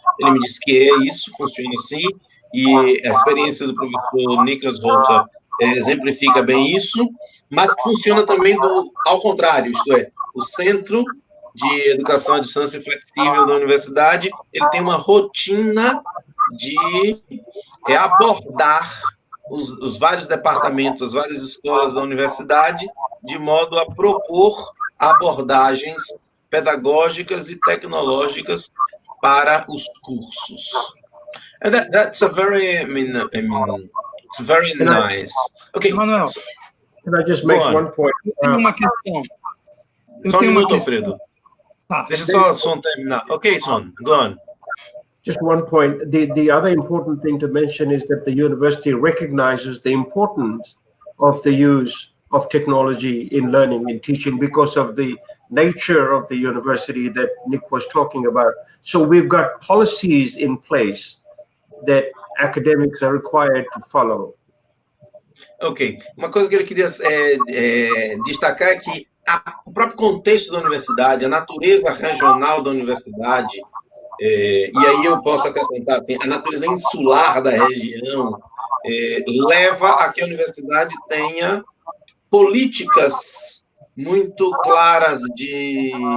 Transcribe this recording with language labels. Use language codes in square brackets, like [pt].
[pt] Ele me disse que é isso, funciona assim, e a experiência do professor Nicholas Holter exemplifica bem isso, mas funciona também ao contrário, isto é, o Centro de Educação à Distância Flexível da Universidade, ele tem uma rotina de abordar os vários departamentos, as várias escolas da universidade, de modo a propor abordagens pedagógicas e tecnológicas para os cursos. [en] And that's a very, it's very nice. Okay. Manuel, can I just make one point? [pt] Eu tenho uma questão. Só um minuto, Alfredo. Deixa só o som terminar. [en] Okay, Son, go on. Just one point. The other important thing to mention is that the university recognizes the importance of the use of technology in learning and teaching because of the nature of the university that Nick was talking about. So we've got policies in place that academics are required to follow. Ok. [pt] Uma coisa que eu queria destacar é que o próprio contexto da universidade, a natureza regional da universidade, e aí eu posso acrescentar assim, a natureza insular da região, leva a que a universidade tenha políticas muito claras de